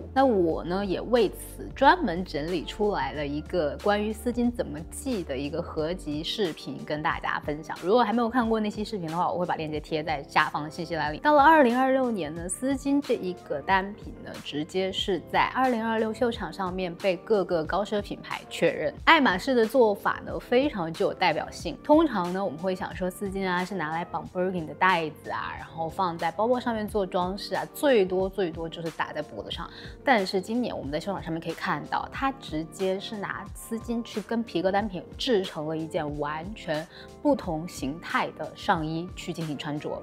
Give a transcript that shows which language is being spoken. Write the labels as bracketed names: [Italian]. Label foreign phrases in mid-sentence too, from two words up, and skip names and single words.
[Chinese] 那我呢也為此專門整理出來了一個關於絲巾怎麼繫的一個合集視頻跟大家分享。如果還沒有看過那期視頻的話，我會把鏈接貼在下方的信息欄裡。到了2026年呢，絲巾這一個單品呢，直接是在2026秀場上面被各個高奢品牌確認。愛馬仕的做法呢，非常具有代表性。通常呢，我們會想說絲巾是拿來綁 Birkin 的帶子然後放在包包上面做裝飾最多就是打在脖子上。但是今年我們在秀场上面可以看到，它直接是拿絲巾去跟皮革单品制成了一件完全不同形態的上衣去進行穿着。